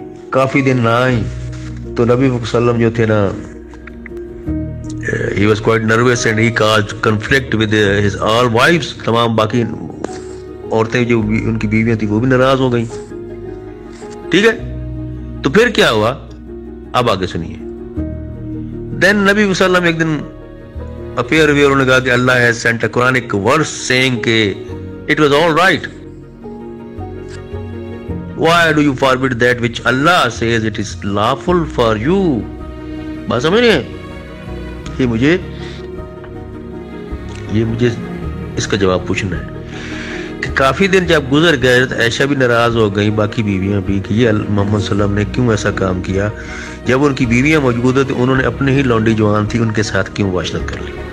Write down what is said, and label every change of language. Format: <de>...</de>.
<ur>کافی دن نہ آئیں تو نبی صلی اللہ علیہ وسلم جو تھے نا،</ur> <en>he was quite nervous and he caused conflict with his all wives.</en> <ur>تمام باقی عورتیں جو ان کی بیویاں تھیں وہ بھی ناراض ہو گئیں. ٹھیک ہے، تو پھر کیا ہوا اب آگے سنیے. دین نبی صلی اللہ علیہ وسلم ایک دن اپیئر ہوئے. انہوں نے کہا کہ اللہ</ur> <en>has sent a Quranic verse saying</en> <ur>کہ</ur> <en>it was all right. Why do you forbid that which Allah says it is lawful for you?</en> <ur>بات سمجھ رہے ہیں؟ یہ مجھے اس کا جواب پوچھنا ہے کہ کافی دن جب گزر گئے تو عائشہ بھی ناراض ہو گئی، باقی بیویاں بھی، کہ یہ محمد صلی اللہ علیہ وسلم نے کیوں ایسا کام کیا. جب ان کی بیویاں موجود ہیں تو انہوں نے اپنے ہی لونڈی جوان تھی ان کے ساتھ کیوں مباشرت کر لی.</ur>